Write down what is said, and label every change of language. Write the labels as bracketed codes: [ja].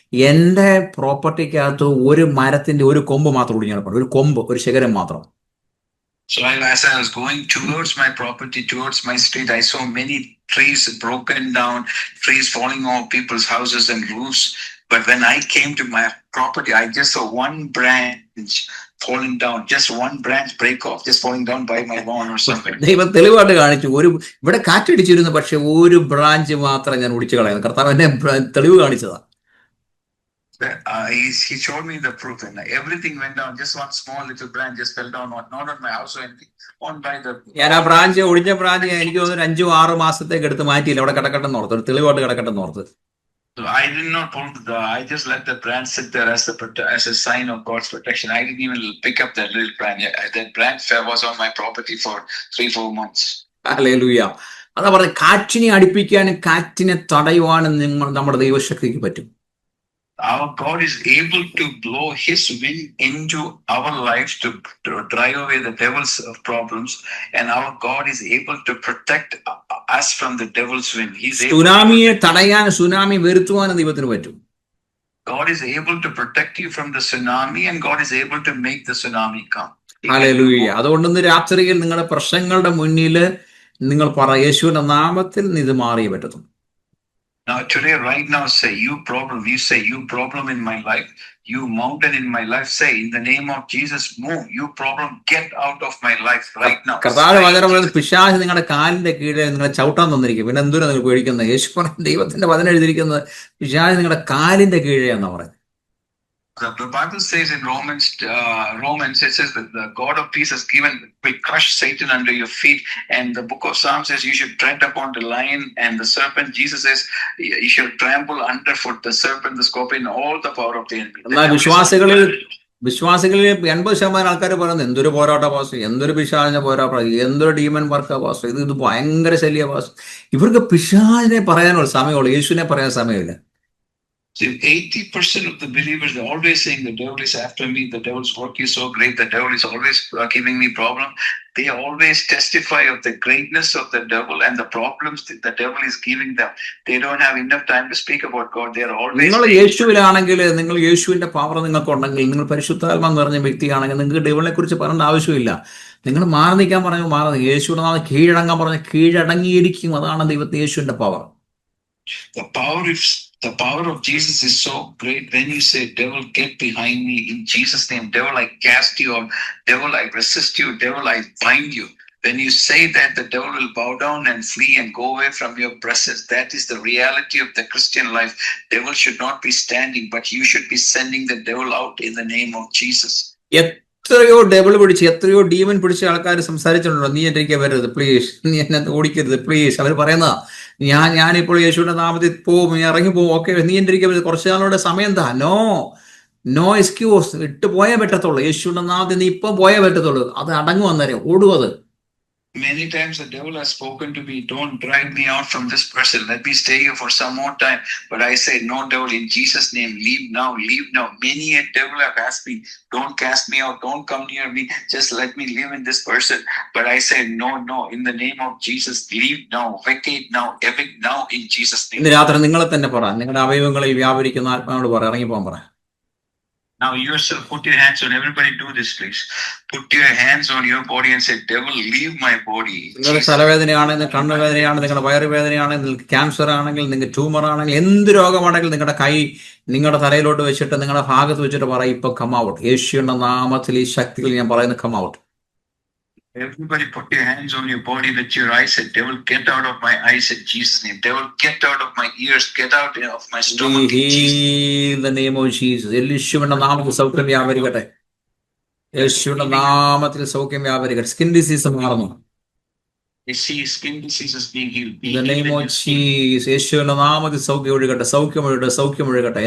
[ml] എൻ്റെ പ്രോപ്പർട്ടിക്കകത്ത് ഒരു മരത്തിന്റെ ഒരു കൊമ്പ് മാത്രം ഒടിഞ്ഞു കിടപ്പുണ്ട്, ഒരു കൊമ്പ്, ഒരു ശിഖരം മാത്രം. [en] So as I was going towards my property, towards my street, I saw many trees broken down, trees falling off people's houses and roofs. But when I came to my property, I just saw one branch falling down, just one branch break off, just falling down by my lawn or something. [ml] ദൈവം തെളിവായിട്ട് കാണിച്ചു, ഇവിടെ കാറ്റടിച്ചിരുന്നു, പക്ഷെ ഒരു branch മാത്രം ഞാൻ ഒടിച്ചു കളയുന്നു. കർത്താവ് എന്നെ തെളിവ് കാണിച്ചതാ. [en] He showed me the proof, and everything went down. Just one small little branch just fell down, not on my house or anything, on by the. [ml] ഞാൻ ആ ഒടിഞ്ഞ ബ്രാഞ്ച് എനിക്ക് തോന്നുന്നു 5-6 മാസത്തേക്ക് എടുത്ത് മാറ്റിയില്ല, അവിടെ കിടക്കട്ടെന്ന് ഓർത്ത്, ഒരു തെളിവായിട്ട് കിടക്കട്ടെന്ന് ഓർത്ത്. [en] So I did not pull I just let the branch sit there as a sign of God's protection. I didn't even pick up that little branch. That branch was on my property for 3-4 months. [ml] Hallelujah. അതാ പറഞ്ഞത്, കാറ്റിനെ അടുപ്പിക്കാനും കാറ്റിനെ തടയുവാനും നമ്മുടെ ദൈവശക്തിക്ക് പറ്റും. [en] Our God is able to blow his wind into our lives to drive away the devil's problems, and our God is able to protect us from the devil's wind. [ml] സുനാമിയെ തടയാൻ, tsunami വരുത്തുവാനും ദൈവത്തിന് പറ്റും. [en] God is able to protect you from the tsunami, and God is able to make the tsunami come. [ml] Hallelujah. അതുകൊണ്ട് ഇന്ന് രാത്രിയിൽ നിങ്ങളുടെ പ്രശ്നങ്ങളുടെ മുന്നിൽ നിങ്ങൾ പറ, യേശുവിന്റെ നാമത്തിൽ ഇത് മാറിയേ പറ്റത്തുള്ളൂ. [en] Now, today, right now, say, you problem. You say, you problem in my life. You mountain in my life. Say, in the name of Jesus, move. You problem, get out of my life right now. [ml] കർത്താവ് വചനം പറയുന്നത് പിശാച് നിങ്ങളുടെ കാലിന്റെ കീഴെ നിങ്ങളെ ചവിട്ടാൻ തന്നിരിക്കും. പിന്നെ എന്തിനാ നിങ്ങൾ പേടിക്കുന്നത്? യേശു പറഞ്ഞ ദൈവത്തിന്റെ വചനം എഴുതിയിരിക്കുന്നത് പിശാച് നിങ്ങളുടെ കാലിന്റെ കീഴെ എന്നാ പറയുന്നത്. [en] The Bible says in Romans, it says that the God of peace has will crush Satan under your feet. And the book of Psalms says you should tread upon the lion and the serpent. Jesus says you should trample underfoot the serpent, the scorpion, all the power of the enemy. [ml] എന്നാൽ വിശ്വാസികളിൽ 80% ആൾക്കാർ പറയുന്നത് എന്തൊരു പോരാട്ട pass, എന്തൊരു പിശാചിനെ പോരാട്ടം, എന്തൊരു demon വർക്കാ pass, ഇത് ഭയങ്കര ശല്യ പാസ്. ഇവർക്ക് പിശാചിനെ പറയാനുള്ള സമയമുള്ളൂ, യേശുവിനെ പറയാൻ സമയമില്ല. [en] So 80% of the believers, they're always saying the devil is after me, the devil's work is so great, the devil is always giving me problem. They always testify of the greatness of the devil and the problems that the devil is giving them. They don't have enough time to speak about God. They are always. [ml] നിങ്ങൾ യേശുവിലാണെങ്കിൽ, നിങ്ങൾ യേശുവിന്റെ power നിങ്ങൾക്ക് ഉണ്ടെങ്കിൽ, നിങ്ങൾ പരിശുദ്ധാത്മ നിറഞ്ഞ വ്യക്തിയാണെങ്കിൽ നിങ്ങൾക്ക് ഡെവിളിനെ കുറിച്ച് പറയേണ്ട ആവശ്യമില്ല. നിങ്ങൾ മാറി നിൽക്കാൻ പറഞ്ഞു മാറി, യേശുവിനെ നാം കീഴടങ്ങാൻ പറഞ്ഞു കീഴടങ്ങിയിരിക്കും. അതാണ് ദൈവത്തെ യേശുവിന്റെ power. [en] The power of Jesus is so great. When you say, devil, get behind me in Jesus' name. Devil, I cast you out. Devil, I resist you. Devil, I bind you. When you say that, the devil will bow down and flee and go away from your presence. That is the reality of the Christian life. Devil should not be standing, but you should be sending the devil out in the name of Jesus. [ml] എത്രയോ devil പിടിച്ച്, എത്രയോ demon പിടിച്ച ആൾക്കാർ സംസാരിച്ചിട്ടുണ്ടോ, നീ എൻ്റെ വരരുത് please, നീ എന്നെ ഓടിക്കരുത് പ്ലീസ്. അവർ പറയുന്നതാ, ഞാനിപ്പോൾ യേശുവിന്റെ നാമത്തിൽ പോവും, ഇറങ്ങി പോവും, ഓക്കെ, നീ എൻ്റെ വരുന്നത് കുറച്ച് നാളുടെ സമയം താ. [en] no excuse, [ml] ഇട്ട് പോയേ പറ്റത്തുള്ളൂ. യേശുവിന്റെ നാമത്തിൽ നീ ഇപ്പം പോയേ പറ്റത്തുള്ളൂ. അത് അടങ്ങും, അന്നേരം ഓടുവത്. [en] Many times the devil has spoken to me, don't drive me out from this person, let me stay here for some more time. But I say, no devil, in Jesus' name, leave now, leave now. Many a devil have asked me, don't cast me out, don't come near me, just let me live in this person. But I say, no, in the name of Jesus, leave now, vacate now, evict now, in Jesus' name. [ml] ഇന്ന് രാത്രി നിങ്ങളെ തന്നെ പറ, നിങ്ങളുടെ അവയവങ്ങളിൽ വ്യാപരിക്കുന്ന ആത്മാവോട് പറ, ഇറങ്ങിപ്പോകാൻ പറ. [en] Now yourself, put your hands on, everybody do this please. Put your hands on your body and say, devil, leave my body. [ml] നിങ്ങളുടെ തലവേദനയാണെങ്കിൽ, കണ്ണുവേദനയാണ്, നിങ്ങളുടെ വയറുവേദനയാണെങ്കിൽ, നിങ്ങൾക്ക് ക്യാൻസർ ആണെങ്കിൽ, നിങ്ങൾക്ക് ട്യൂമർ ആണെങ്കിൽ, എന്ത് രോഗമാണെങ്കിലും നിങ്ങളുടെ കൈ നിങ്ങളുടെ തലയിലോട്ട് വെച്ചിട്ട് നിങ്ങളുടെ ഭാഗത്ത് വെച്ചിട്ട് പറ, ഇപ്പൊ [en] Come out. [ml] യേശുവിന്റെ നാമത്തിൽ ഈ ശക്തികൾ ഞാൻ പറയുന്നത് [en] Come out. Everybody put your hands on your body, let your eyes say, devil, get out of my eyes in Jesus' name. Devil, get out of my ears, get out of my stomach in Jesus' name. In the name of Jesus. [ml] യേശുവിന്റെ നാമത്തിൽ സൗഖ്യം വ്യാപരിക്കട്ടെ. യേശുവിന്റെ നാമത്തിൽ സൗഖ്യം വ്യാപരിക്കട്ടെ. [en] skin disease [ml] മാറുന്നു. [en] I see skin diseases being healed. In the name of Jesus. [ml] യേശുവിന്റെ നാമത്തിൽ സൗഖ്യം ഒഴുകട്ടെ, സൗഖ്യം ഒഴുകട്ടെ, സൗഖ്യം ഒഴുകട്ടെ.